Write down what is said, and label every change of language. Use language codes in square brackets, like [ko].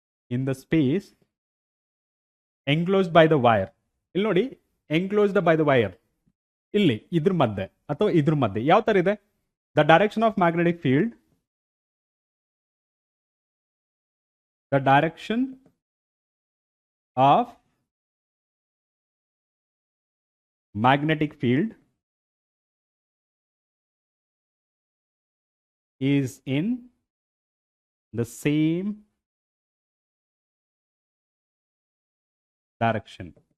[en] In the space enclosed by the wire. [kn] ಇಲ್ಲಿ ನೋಡಿ, [en] enclosed by the wire. [kn] ಇಲ್ಲಿ ಇದ್ರ ಮಧ್ಯೆ ಅಥವಾ ಇದ್ರ ಮಧ್ಯೆ ಯಾವ ತರ ಇದೆ? [en] The direction of magnetic field. The direction of magnetic field is in the same direction.